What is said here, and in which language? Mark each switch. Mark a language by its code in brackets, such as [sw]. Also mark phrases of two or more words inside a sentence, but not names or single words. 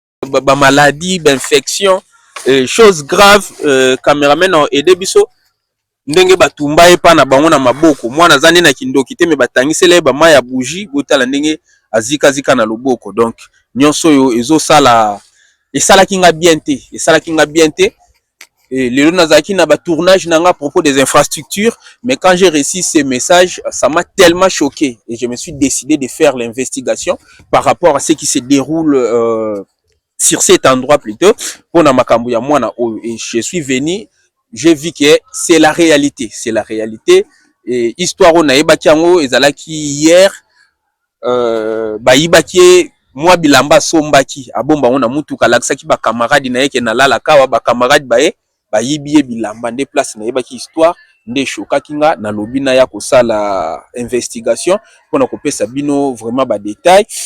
[fr] ba, ba maladie, ba infection, euh, chose grave, euh, cameraman a aidé biso. [ln] Ndenge batumba ye pa na bango na maboko. Mwana aza nde na kindoki te, me batangisela ye ba mayi ya bougie, botala ndenge azika zika na loboko. Donc, nyonso oyo ezosala, esalaki nga bien te, esalaki nga bien te. [fr] Et [ln] lelo nazalaki na ba tournage na nga [fr] à propos des infrastructures, mais quand j'ai reçu ces messages, ça m'a tellement choqué et je me suis décidé de faire l'investigation par rapport à ce qui se déroule, euh, sur cet endroit plutôt, pour [ln] na makambo ya mwana oyo. [fr] Et je suis venu, j'ai vu que c'est la réalité, c'est la réalité. [ln] Et histoire oyo nayebaki yango ezalaki hier, euh, bayibaki ye mwa bilamba asombaki, abomba ngo na mutuka, alakisaki ba camarade na ye ke nalala kawa, ba camarade ba ye, bayibi ye bilamba, nde place nayebaki histoire, nde eshokaki nga, nalobi na ya kosala investigation, mpona kopesa bino vraiment ba détail.